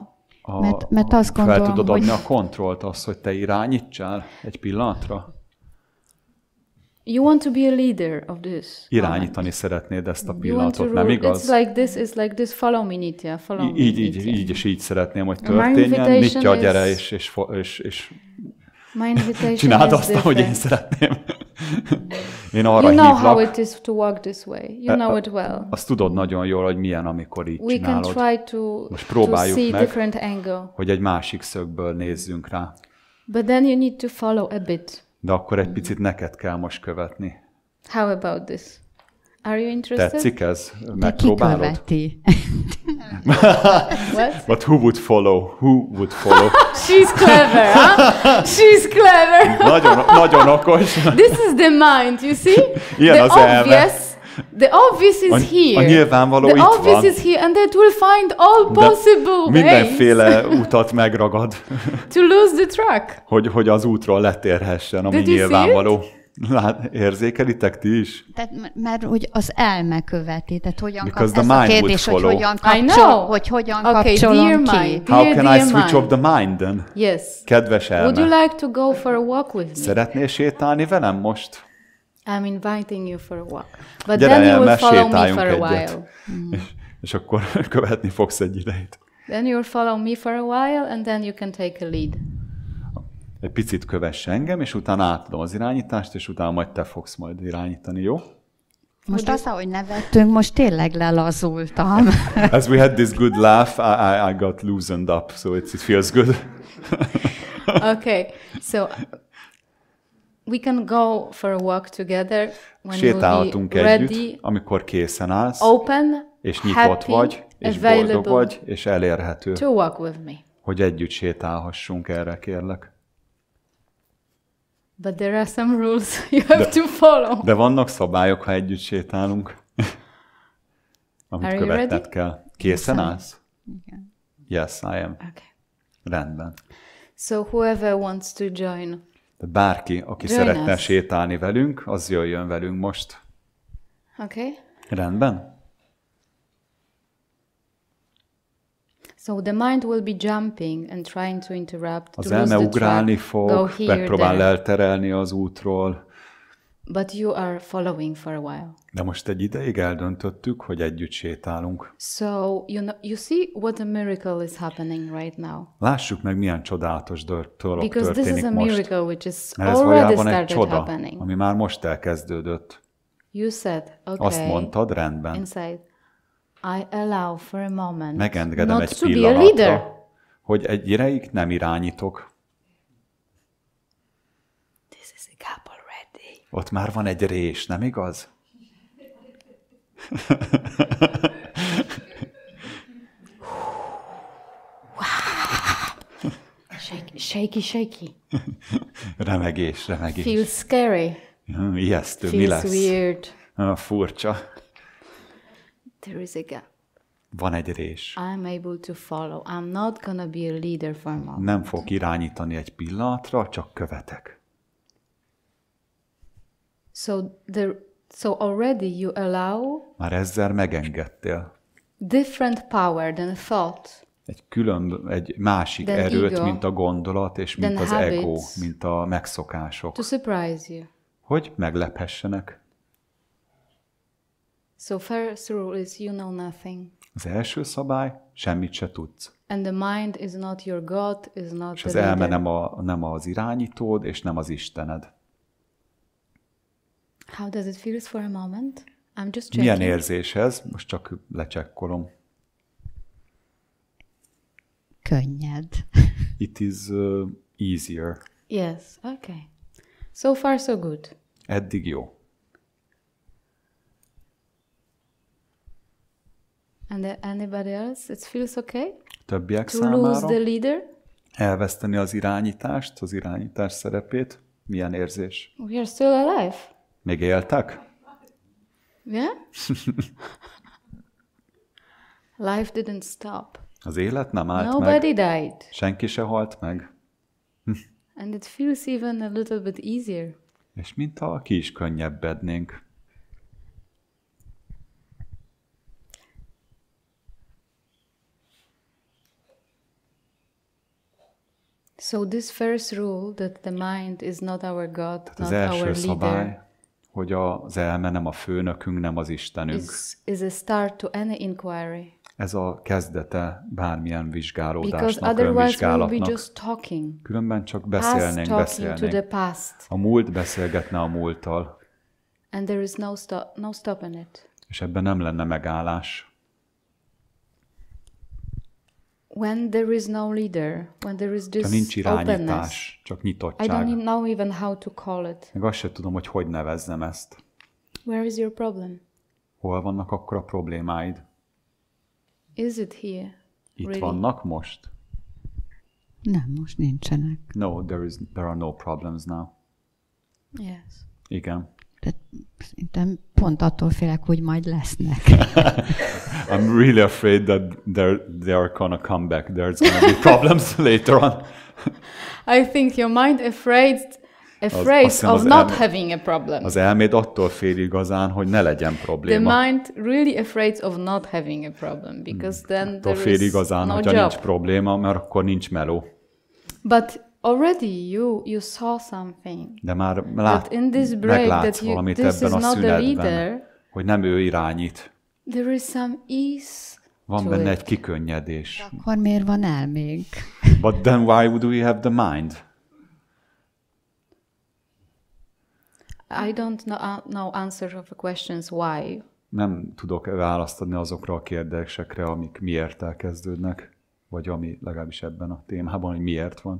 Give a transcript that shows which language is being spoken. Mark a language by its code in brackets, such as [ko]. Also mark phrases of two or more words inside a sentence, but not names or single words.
[hu] Mert azt gondolom, fel tudod adni a kontrollt, azt, hogy te irányítsál egy pillanatra? [en] You want to be a leader of this. [hu] Irányítani szeretnéd ezt a pillanatot, nem igaz? [en] It's like this, follow me, Nitya, follow me. [hu] Így és így szeretném, hogy történjen. Nitya, gyere és Csináld azt, ahogy én szeretném. Én arra hívlak. [en] You know how it is to walk this way. You know it well. [hu] Azt tudod nagyon jól, hogy milyen, amikor így csinálod. [en] We can try [hu] most próbáljuk [en] to see [hu] meg, [en] different angle. [hu] hogy egy másik szögből nézzünk rá. [en] But then you need to follow a bit. [hu] De akkor egy picit neked kell most követni. [en] How about this? Are you interested? [hu] Tetszik ez? Megpróbálod? De ki követi? [en] What? But who would follow? Who would follow? She's clever, huh? She's clever. [hu] Nagyon okos. [en] This is the mind, you see? [hu] Ilyen az elme. [en] The obvious is here. [hu] A nyilvánvaló [en] the [hu] itt [en] obvious [hu] van. [en] is here, and that will find all possible ways. [hu] Mindenféle utat megragad. [en] To lose the track. [hu] Hogy az útról letérhessen, ami nyilvánvaló. Érzékelitek ti is? Tehát, mert hogy az elme követi, tehát hogyan ez a kérdés, hogy hogyan kapcsolom ki. [en] How can I switch off the mind then? Yes. [hu] Kedves elme. [en] Would you like to go for a walk with me? [hu] Szeretnél sétálni velem most? [en] I'm inviting you for a walk. But then you will follow me for a while. [hu] És akkor követni fogsz egy ideig. [en] Then you'll follow me for a while, and then you can take a lead. [hu] Egy picit kövess engem, és utána átadom az irányítást, és utána majd te fogsz majd irányítani, jó? Most azt, ahogy nevettünk, most tényleg lelazultam. [en] As we had this good laugh, I got loosened up, so it feels good. Okay, so we can go for a walk together when [hu] sétálhatunk [en] we'll be [hu] együtt, [en] ready, [hu] amikor készen állsz, [en] open, [hu] és nyitott vagy, és boldog vagy, és elérhető, [en] to walk with me. [hu] hogy együtt sétálhassunk, erre kérlek. [en] But there are some rules you have to follow. [hu] De vannak szabályok, ha együtt sétálunk, amit követned kell. Készen állsz? Igen. [en] Yes, I am. Okay. [hu] Rendben. [en] So whoever wants to join. [hu] De bárki, aki szeretne sétálni velünk, az jöjjön velünk most. [en] Okay. [hu] Rendben? [en] So the mind will be jumping and trying to interrupt. [hu] Az elme ugrálni fog, megpróbál elterelni az útról. [en] But you are following for a while. [hu] De most egy ideig eldöntöttük, hogy együtt sétálunk. [en] So you see what a miracle is happening right now. [hu] Lássuk meg, milyen csodálatos dolog történik most. [en] Because this is a miracle which is [hu] mert ez [en] already [hu] valójában egy [en] started [hu] csoda, [en] happening. [hu] ami már most elkezdődött. [en] You said, okay. [hu] Azt mondtad, rendben. [en] Inside, I allow for a moment [hu] megengedem [en] not [hu] egy [en] to be a [hu] pillanatra, [en] leader. [hu] hogy egy ideig nem irányítok. [en] This is a gap already. [hu] Ott már van egy rés, nem igaz? [en] Shaky. [hu] Remegés. [en] Feels scary. [hu] Ijesztő, [en] feels [hu] mi lesz? [en] Weird. [hu] Furcsa. [en] There is a gap. [hu] Van egy rés. [en] I'm able to follow. I'm not gonna be a leader for a moment. [hu] Nem fog irányítani egy pillanatra, csak követek. [en] So already you allow [hu] már ezzel megengedtél [en] different power than thought. [hu] Egy másik erőt, ego, mint a gondolat, és mint az [en] habits, [hu] ego, mint a megszokások. [en] To surprise you. [hu] Hogy meglephessenek. [en] So first rule is you know nothing. [hu] Az első szabály, semmit se tudsz. [en] And the mind is not your God, is not [hu] és az elme nem az irányítód, és nem az Istened. [en] How does it feel for a moment? I'm just checking. [hu] Milyen érzés ez? Most csak lecsekkolom. Könnyed. [en] It is easier. Yes, okay. So far so good. [hu] Eddig jó. [en] And anybody else? It feels okay? [hu] Többiek [en] to [hu] számára? [en] Lose the leader? [hu] Elveszteni az irányítást, az irányítás szerepét. Milyen érzés? [en] We are still alive. [hu] Még éltek? [en] Yeah? Life didn't stop. [hu] Az élet nem állt [en] Nobody [hu] meg. [en] Died. [hu] Senki se halt meg. [en] And it feels even a little bit easier. [hu] És mintha ki is könnyebbednénk. [en] So this first rule that the mind is not our God, [hu] tehát [en] not [hu] az első [en] our [hu] szabály, [en] leader, [hu] hogy az elme nem a főnökünk, nem az Istenünk. [en] is a start to any inquiry. [hu] Ez a kezdete bármilyen vizsgálódásnak, önvizsgálatnak. Különben csak beszélnénk. A múlt beszélgetne a múlttal. [en] And there is no stop in it. [hu] És ebben nem lenne megállás. [en] When there is no leader, when there is this [hu] nincs irányítás, csak nyitottság. [en] I don't know even how to call it. [hu] Meg azt sem tudom, hogy nevezzem ezt. [en] Where is your problem? [hu] Hol vannak akkor a problémáid? [en] Is it here? [hu] Itt really? Vannak most? Nem, most nincsenek. [en] No, there are no problems now. Yes. [hu] Igen. De szerintem pont attól félek, hogy majd lesznek. [en] I'm really afraid that they are gonna come back. There's gonna be problems later on. I think your mind afraid of not having a problem. [hu] Az elméd attól fél igazán, hogy ne legyen probléma. [en] The mind really afraid of not having a problem, because then there [hu] fél igazán, [en] is no [hu] hogyha [en] job. [hu] Nincs probléma, mert akkor nincs meló. [en] But already you saw something. [hu] De már meglátsz valamit ebben a szünetben, hogy nem ő irányít. [en] There is some ease. [hu] Van benne egy kikönnyedés. Akkor miért van elménk? [en] But then why do we have the mind? I don't know answers of the questions why. [hu] Nem tudok választ adni azokra a kérdésekre, amik miért elkezdődnek, vagy ami legalábbis ebben a témában, hogy miért van.